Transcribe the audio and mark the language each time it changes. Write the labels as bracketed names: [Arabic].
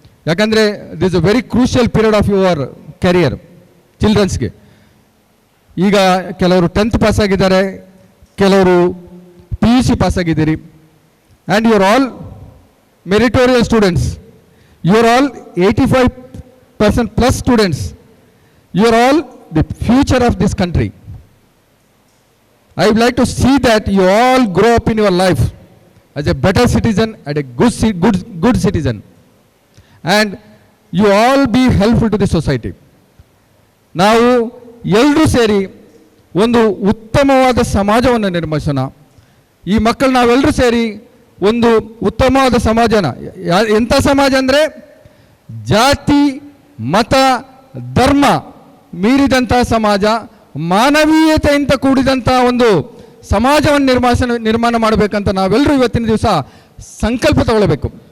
[Kannada] ಯಾಕಂದರೆ [English] This a very crucial period of your career ಚಿಲ್ಡ್ರನ್ಸ್ಗೆ. [Kannada] ಈಗ ಕೆಲವರು 10th ಪಾಸ್ ಆಗಿದ್ದಾರೆ, ಕೆಲವರು PUC ಪಾಸ್ ಆಗಿದ್ದೀರಿ. [English] And you are all meritorial students. You are all 85% 90% plus students, you are all the future of this country. I would like to see that you all grow up in your life as a better citizen and a good citizen, and you all be helpful to the society. [Kannada] ನಾವು ಎಲ್ಲರೂ ಸೇರಿ ಒಂದು ಉತ್ತಮವಾದ ಸಮಾಜವನ್ನು ನಿರ್ಮಿಸೋಣ. ಈ ಮಕ್ಕಳು ನಾವೆಲ್ಲರೂ ಸೇರಿ ಒಂದು ಉತ್ತಮವಾದ ಸಮಾಜನ, ಎಂಥ ಸಮಾಜ ಅಂದರೆ ಜಾತಿ ಮತ ಧರ್ಮ ಮೀರಿದಂಥ ಸಮಾಜ, ಮಾನವೀಯತೆಯಿಂದ ಕೂಡಿದಂಥ ಒಂದು ಸಮಾಜವನ್ನು ನಿರ್ಮಾಣ ಮಾಡಬೇಕಂತ ನಾವೆಲ್ಲರೂ ಇವತ್ತಿನ ದಿವಸ ಸಂಕಲ್ಪ ತಗೊಳ್ಬೇಕು.